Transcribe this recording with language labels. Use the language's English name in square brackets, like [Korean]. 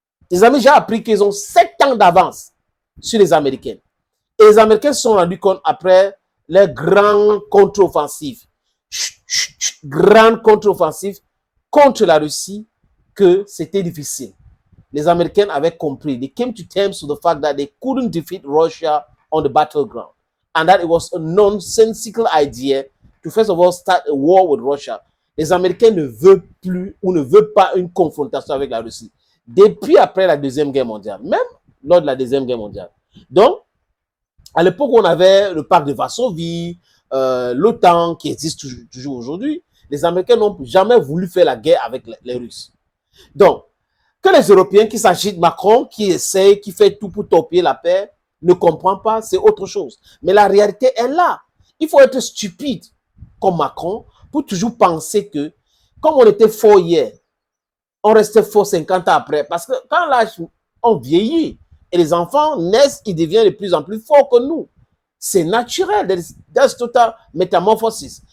[French] Les amis, j'ai appris qu'ils ont 7 ans d'avance sur les Américains. Et les Américains se sont rendus compte après leur grande contre-offensive, grande contre-offensive contre la Russie, que c'était difficile. Les Américains avaient compris. [English] They came to terms with the fact that they couldn't defeat Russia on the battleground. And that it was a nonsensical idea to first of all start a war with Russia. [French] Les Américains ne veulent plus ou ne veulent pas une confrontation avec la Russie. Depuis après la Deuxième Guerre mondiale, même lors de la Deuxième Guerre mondiale. Donc, à l'époque où on avait le pacte de Varsovie, l'OTAN qui existe toujours aujourd'hui, les Américains n'ont jamais voulu faire la guerre avec les Russes. Donc, que les Européens qui s'agitent Macron, qui essaye, qui fait tout pour torpiller la paix, ne comprennent pas, c'est autre chose. Mais la réalité est là. Il faut être stupide comme Macron pour toujours penser que, comme on était fort hier, on restait fort 50 ans après. Parce que quand l'âge, on vieillit et les enfants naissent, ils deviennent de plus en plus forts que nous. C'est naturel. [English] That's total metamorphosis.